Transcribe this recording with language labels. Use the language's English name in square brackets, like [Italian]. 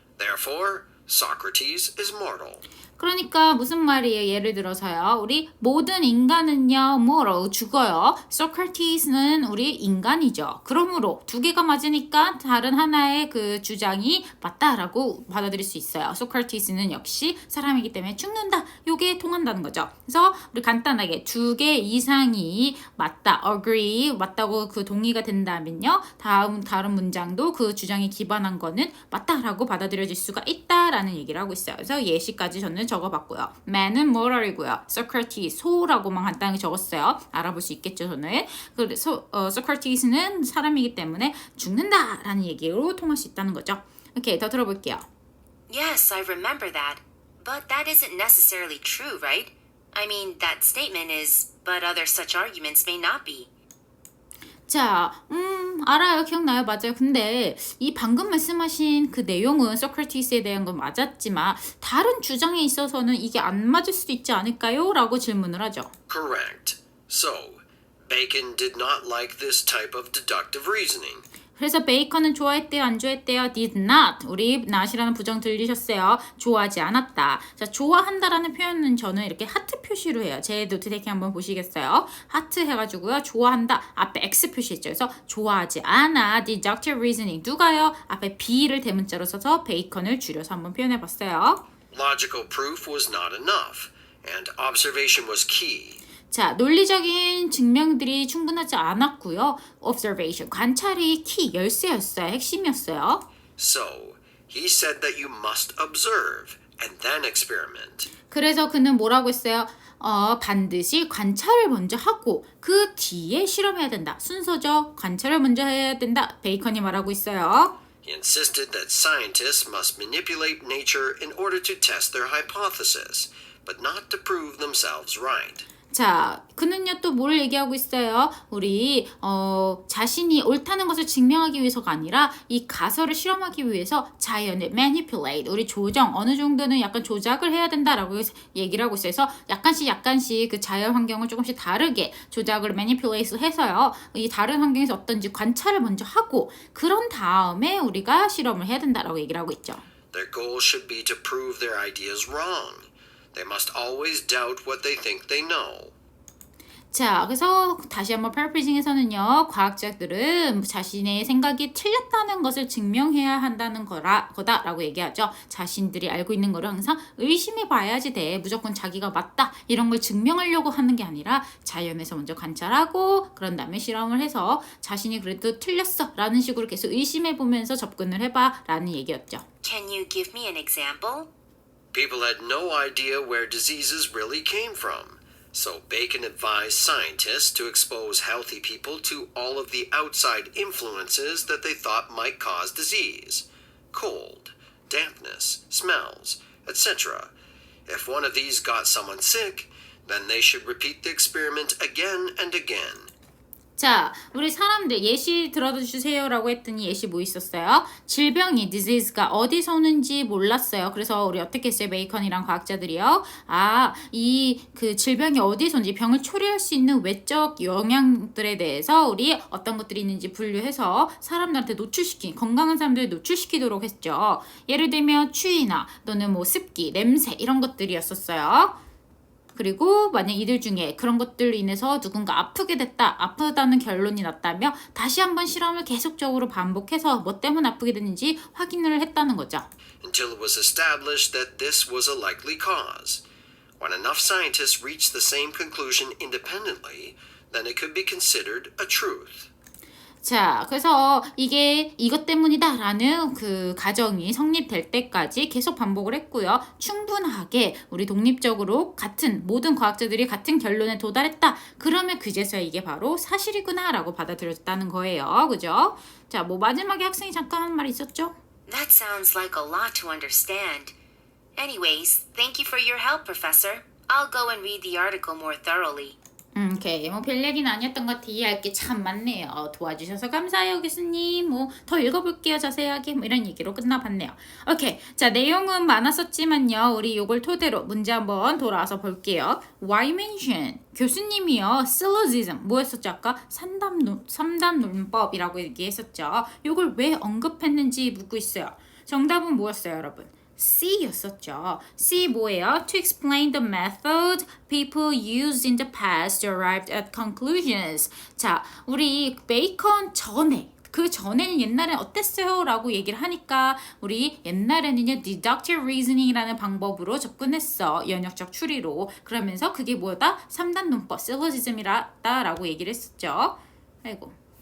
[English] Therefore, Socrates is mortal. [Korean] 그러니까 무슨 말이에요? 예를 들어서요. 우리 모든 인간은요, 뭐로 죽어요. Socrates는 우리 인간이죠. 그러므로 2개가 맞으니까 다른 하나의 그 주장이 맞다라고 받아들일 수 있어요. Socrates는 역시 사람이기 때문에 죽는다. 요게 통한다는 거죠. 그래서 우리 간단하게 2개 이상이 맞다, agree, 맞다고 그 동의가 된다면요. 다른 문장도 그 주장에 기반한 거는 맞다라고 받아들여질 수가 있다라는 얘기를 하고 있어요. 그래서 예시까지 저는 적어봤고요. man은 moral이고요. Socrates, 소라고만 간단하게 적었어요. 알아볼 수 있겠죠, 저는. 그래서 Socrates는 사람이기 때문에 죽는다라는 얘기로 통할 수 있다는 거죠. 오케이, 더 들어볼게요. [English] Yes, I remember that. But that isn't necessarily true, right? I mean, that statement is, but other such arguments may not be. [Korean] 자, 알아요. 기억나요. 맞아요. 근데 이 방금 말씀하신 그 내용은 소크라테스에 대한 건 맞았지만 다른 주장에 있어서는 이게 안 맞을 수도 있지 않을까요? 라고 질문을 하죠. [English] Correct. So, Bacon did not like this type of deductive reasoning. [Korean] 그래서 베이컨은 좋아했대요, 안 좋아했대요? [English] did not. [Korean] 우리 not이라는 부정 들리셨어요? 좋아하지 않았다. 자, 좋아한다라는 표현은 저는 이렇게 하트 표시로 해요. 제 노트 테이킹 한번 보시겠어요? 하트 해가지고요. 좋아한다. 앞에 X 표시했죠. 그래서 좋아하지 않아. deductive reasoning. 누가요? 앞에 B를 대문자로 써서 베이컨을 줄여서 한번 표현해봤어요. [English] Logical proof was not enough, and observation was key. [Korean] 자, 논리적인 증명들이 충분하지 않았고요. observation, 관찰이 키, 열쇠였어요. 핵심이었어요. [English] So, he said that you must observe and then experiment. [Korean] 그래서 그는 뭐라고 했어요? 반드시 관찰을 먼저 하고 그 뒤에 실험해야 된다. 순서죠. 관찰을 먼저 해야 된다. 베이컨이 말하고 있어요. [English] He insisted that scientists must manipulate nature in order to test their hypothesis, but not to prove themselves right. [Korean] 자, 그는요 또 뭘 얘기하고 있어요? 우리 자신이 옳다는 것을 증명하기 위해서가 아니라 이 가설을 실험하기 위해서 자연을 manipulate, 우리 조정, 어느 정도는 약간 조작을 해야 된다라고 얘기를 하고 있어요. 그래서 약간씩 그 자연 환경을 조금씩 다르게 조작을 manipulate 해서요. 이 다른 환경에서 어떤지 관찰을 먼저 하고 그런 다음에 우리가 실험을 해야 된다라고 얘기를 하고 있죠. [English] Their goal should be to prove their ideas wrong. They must always doubt what they think they know. [Korean] 자, 그래서 다시 한번 paraphrasing에서는요, 과학자들은 자신의 생각이 틀렸다는 것을 증명해야 한다는 거다라고 얘기하죠. 자신들이 알고 있는 거를 항상 의심해 봐야지 돼. 무조건 자기가 맞다. 이런 걸 증명하려고 하는 게 아니라 자연에서 먼저 관찰하고 그런 다음에 실험을 해서 자신이 그래도 틀렸어 라는 식으로 계속 의심해 보면서 접근을 해봐 라는 얘기였죠. [English] Can you give me an example? People had no idea where diseases really came from. So Bacon advised scientists to expose healthy people to all of the outside influences that they thought might cause disease. Cold, dampness, smells, etc. If one of these got someone sick, then they should repeat the experiment again and again. [Korean] 자, 우리 사람들 예시 들어주세요 라고 했더니 예시 뭐 있었어요? 질병이, disease가 어디서 오는지 몰랐어요. 그래서 우리 어떻게 했어요? 베이컨이랑 과학자들이요. 이 그 질병이 어디서 오는지, 병을 초래할 수 있는 외적 영향들에 대해서 우리 어떤 것들이 있는지 분류해서 사람들한테 건강한 사람들 노출시키도록 했죠. 예를 들면 추위나 또는 뭐 습기, 냄새 이런 것들이었었어요. 그리고 만약 이들 중에 그런 것들로 인해서 누군가 아프게 됐다, 아프다는 결론이 났다며 다시 한번 실험을 계속적으로 반복해서 뭐 때문에 아프게 됐는지 확인을 했다는 거죠. [English] Until it was established that this was a likely cause. When enough scientists reached the same conclusion independently, then it could be considered a truth. [Korean] 자, 그래서 이게 이것 때문이다라는 그 가정이 성립될 때까지 계속 반복을 했고요. 충분하게 우리 독립적으로 같은 모든 과학자들이 같은 결론에 도달했다. 그러면 그제서야 이게 바로 사실이구나라고 받아들여졌다는 거예요. 그죠? 자, 뭐 마지막에 학생이 잠깐 한 말 있었죠? [English] That sounds like a lot to understand. Anyways, thank you for your help, Professor. I'll go and read the article more thoroughly. 오케이. [Korean] 뭐 별 얘기는 아니었던 것 같아. 이해할 게 참 많네요. 도와주셔서 감사해요, 교수님. 뭐 더 읽어볼게요, 자세하게. 뭐 이런 얘기로 끝나봤네요. 오케이. 자, 내용은 많았었지만요. 우리 요걸 토대로 문제 한번 돌아와서 볼게요. [English] Why mention? [Korean] 교수님이요. [English] syllogism. [Korean] 뭐였었죠? 아까 삼단 논법이라고 얘기했었죠. 요걸 왜 언급했는지 묻고 있어요. 정답은 뭐였어요, 여러분? C였었죠. C 뭐예요? [English] To explain the method people used in the past to arrive at conclusions. [Korean] 자, 우리 베이컨 전에 그 전에는 옛날엔 어땠어요? 라고 얘기를 하니까 우리 옛날에는요 deductive reasoning이라는 방법으로 접근했어. 연역적 추리로. 그러면서 그게 뭐다? 3단 논법, syllogism이다 라고 얘기를 했었죠. 아이고.